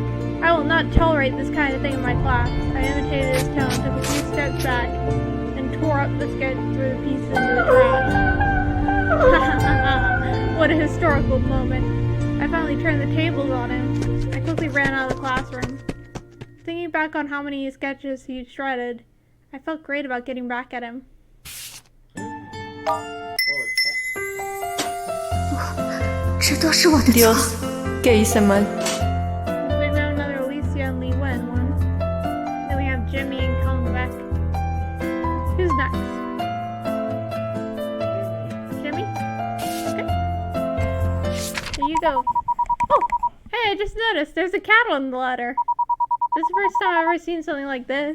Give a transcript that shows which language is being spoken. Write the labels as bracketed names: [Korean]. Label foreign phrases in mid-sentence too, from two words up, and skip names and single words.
[English] I will not tolerate this kind of thing in my class. I imitated his tone, took a few steps back, and tore up the sketch and threw the pieces into the trash. What a historical moment. I finally turned the tables on him. I quickly ran out of the classroom. Thinking back on how many sketches he shredded, I felt great about getting back at him. [Chinese] 这都是我的错。 [Spanish] Dios, ¿qué hice mal? [English] We have another Alicia and Li Wen one. Then we have Jimmy and Colin Beck. Who's next? Jimmy? Okay. There you go. Oh! Hey, I just noticed there's a cat on the ladder. This is the first time I've ever seen something like this.